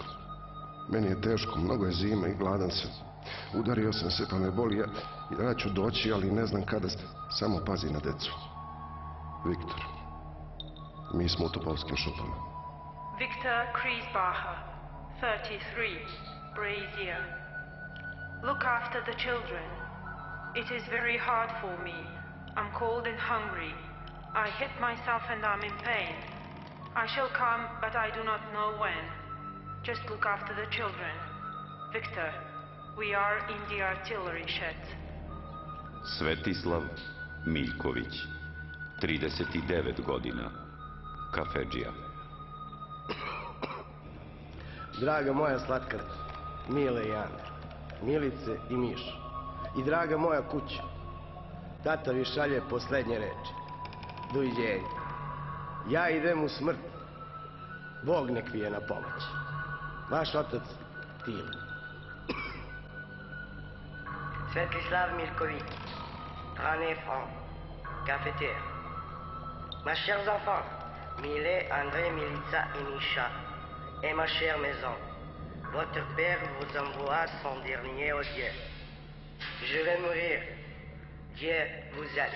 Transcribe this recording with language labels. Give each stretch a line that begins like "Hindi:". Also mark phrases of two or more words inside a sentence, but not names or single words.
Serbian: Meni je teško, mnogo je zima i gladan sam. Udario sam se pa me boli, ja ću doći, ali ne znam kada. Samo pazi na decu. Viktor. Mi smo u Topovskim šupama. Viktor Krizbacher, 33,
English: Brazier. Look after the children. It is very hard for me. I'm cold and hungry. I hit myself and I'm in pain. I shall come, but I do not know when. Just look after the children. Viktor, we are in the artillery shed.
Serbian: Svetislav Miljković, 39 godina, kafedžija. Draga moja slatka, Mile i Ana, Milice i Miša, i draga moja kuća, tata vi šalje poslednje reči. Doviđenja. Ja idem u smrt. Bog nek vi je na pomoć. Vaš otac Tilo.
French: Svetislav Miljković, 39 francs, cafetière. Mes chers enfants, Mile, André, Milica et Misha, et ma chère maison, votre père vous envoie son dernier adieu. Je vais mourir. Dieu vous aide.